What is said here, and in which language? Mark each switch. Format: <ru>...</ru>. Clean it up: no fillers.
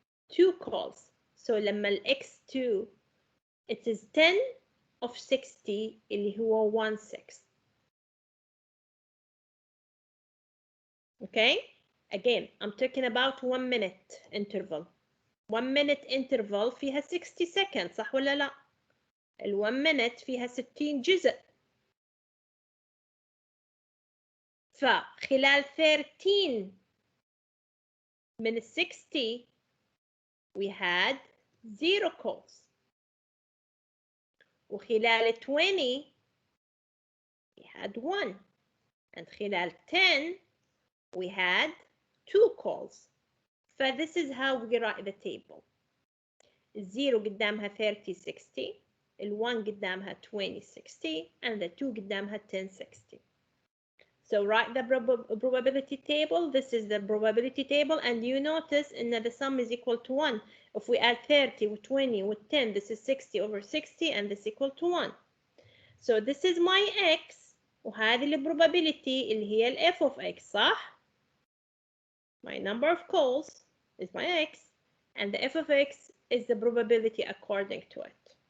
<en>2 calls. So</en> <ar>لما ال</ar> <en>x2 it is 10/60 اللي هو 1/6. Okay, again I'm talking about 1 minute interval.</en> <ar>1 minute interval فيها 60 seconds صح ولا لا؟ ال 1 minute فيها 60 جزء. فخلال 13 من ال 60</ar> <en>we had 0 calls.</en> <ar>وخلال</ar> <en>20 we had 1. And</en> <ar>خلال</ar> <en>10 we had 2 calls. This is how we write the table.</en> <ar>الزيرو قدامها 30/60, ال1 قدامها 20/60,</ar> <en>and the 2</en> <ar>قدامها 10/60.</ar> <en>So write the probability table. This is the probability table, and you notice that the sum is equal to 1. If we add 30 with 20 with 10, this is 60/60, and this equal to 1. So this is my x,</en> <ar>وهذه probability اللي هي ال f of x صح؟</ar> <en>My number of calls is my x and the f of x is the probability according to it.</en>